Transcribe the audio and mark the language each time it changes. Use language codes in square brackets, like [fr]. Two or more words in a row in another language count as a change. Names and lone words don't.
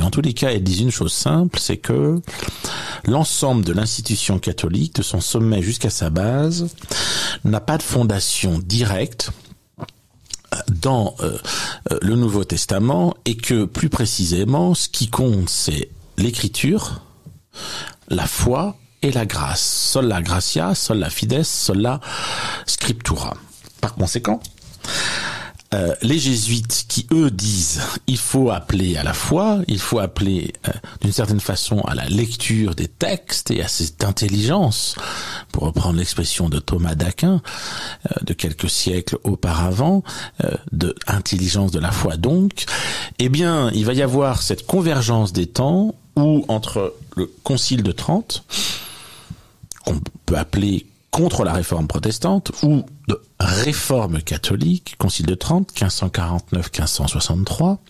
[fr] En tous les cas, elles disent une chose simple, c'est que l'ensemble de l'institution catholique, de son sommet jusqu'à sa base, n'a pas de fondation directe dans le Nouveau Testament et que plus précisément ce qui compte c'est l'écriture, la foi et la grâce. [la] Sola gratia, sola fides, sola scriptura. [fr] Par conséquent, les jésuites qui eux disent il faut appeler à la foi, il faut appeler d'une certaine façon à la lecture des textes et à cette intelligence, pour reprendre l'expression de Thomas d'Aquin de quelques siècles auparavant, de intelligence de la foi donc, eh bien il va y avoir cette convergence des temps où entre le Concile de Trente, qu'on peut appeler contre la réforme protestante ou de réforme catholique, Concile de Trente, 1549-1563.